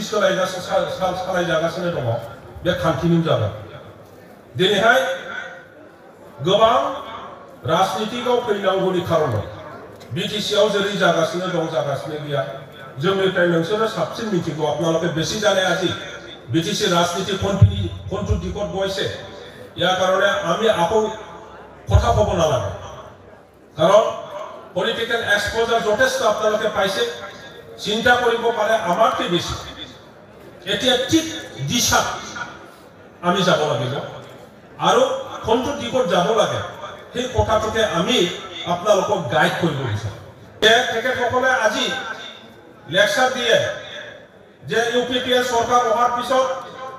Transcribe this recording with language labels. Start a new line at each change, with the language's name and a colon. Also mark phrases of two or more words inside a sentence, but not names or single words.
Bodo: सालायजागासिनो दङ बे खान्थिनि जागोन दिनैहाय गोबां राजनितिकआव फैनांगौनि खारन दं बिटिसिआव जेरै जागासिनो दं जागासिनो गैया जोंनिफ्राय नोंसोरो साबसिन मिथिगौ
Assamese: आपनालोকে বেশি জানে আজি বিটিসি রাজনীতি কোনটো দিশত গৈছে ইয়াৰ কাৰণে আমি আকৌ কথা ক'ব নালাগে কাৰণ
English: political exposure
Assamese: যথেষ্ট আপোনালোকে পাইছে চিন্তা কৰিব পাৰে আমাতকৈ বেছি এতিয়া ঠিক দিশা আমি যাব লাগিব আৰু কোনটো দিশত যাব লাগে সেই কথাটোকে আমি আপোনালোকক গাইড কৰিব বিচাৰো তেখেতসকলে আজি লেকচাৰ দিয়ে যে ইউপিপিএল চৰকাৰ অহাৰ পিছত